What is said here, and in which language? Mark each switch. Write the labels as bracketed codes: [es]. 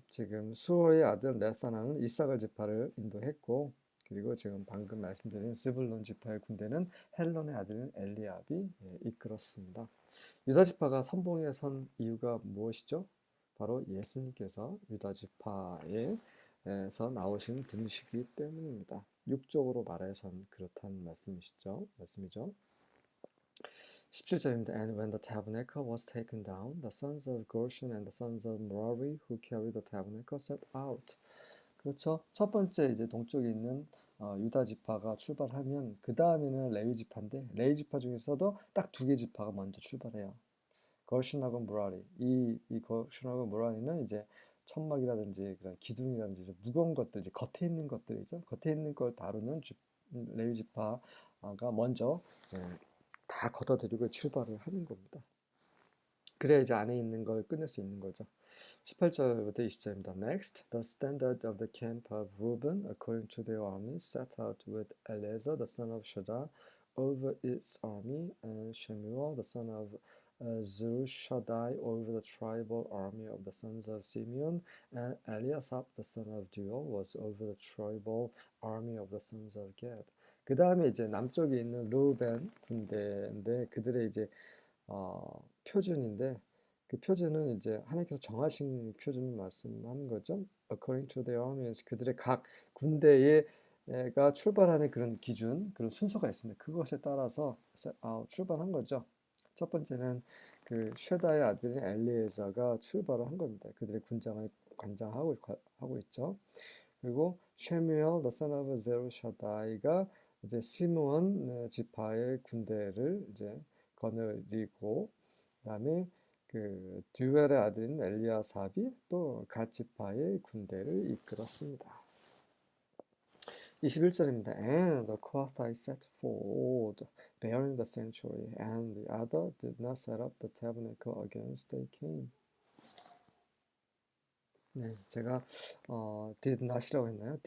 [ko] 지금 수월의 아들 나타나는 이사갈 지파를 인도했고 그리고 지금 방금 말씀드린 스불론 지파의 군대는 헬론의 아들인 엘리압이 이끌었습니다. 유다 지파가 선봉에 선 이유가 무엇이죠? 바로 예수님께서 유다 지파에서 나오신 분이시기 때문입니다. 육적으로 말해선 그렇다는 말씀이죠. 17절입니다. [en] And when the tabernacle was taken down, the sons of Gershon and the sons of Merari who carried the tabernacle set out. [ko] 그렇죠. 첫 번째 이제 동쪽에 있는 유다 지파가 출발하면 그 다음에는 레위 지파인데 레위 지파 중에서도 딱 두 개 지파가 먼저 출발해요. 거신하고 무라리. 이 거신하고 무라리는 이제 천막이라든지 그런 기둥이라든지 무거운 것들, 이제 겉에 있는 것들이죠. 겉에 있는 걸 다루는 레위 지파가 먼저 다 걷어들이고 출발을 하는 겁니다. 그래야 이제 안에 있는 걸 끊을 수 있는 거죠. 18절부터 20절입니다. [en] Next, the standard of the camp of Reuben, according to their armies, set out with Eleazar, the son of Shaddai, over its army, and Shemuel, the son of Zurishaddai, over the tribal army of the sons of Simeon, and Eliasaph, the son of Deuel, was over the tribal army of the sons of Gad. [ko] 그 다음에 이제 남쪽에 있는 르우벤 군대인데 그들의 이제 표준인데 그 표준은 이제 하나님께서 정하신 표준을 말씀하는 거죠. [en] According to their armies, [ko] 그들의 각 군대가 출발하는 그런 기준, 그런 순서가 있습니다. 그것에 따라서 출발한 거죠. 첫 번째는 그 쉐다의 아들인 엘리에저가 출발을 한 겁니다. 그들의 군장을 관장하고 있죠. 그리고 쉐무엘 [en] the son of [ko] 제루샤다이가 이제 시므온 지파의 군대를 이제 거느리고, 그다음에 그 듀엘의 아들인 엘리아삽이 또 갓 지파의 군대를 이끌었습니다. 21절입니다. [en] And the quoth I set forward, bearing the sanctuary, and the other did not set up the tabernacle against they came. [ko] 네, 제가 [en] did not [ko] 이라고 했나요?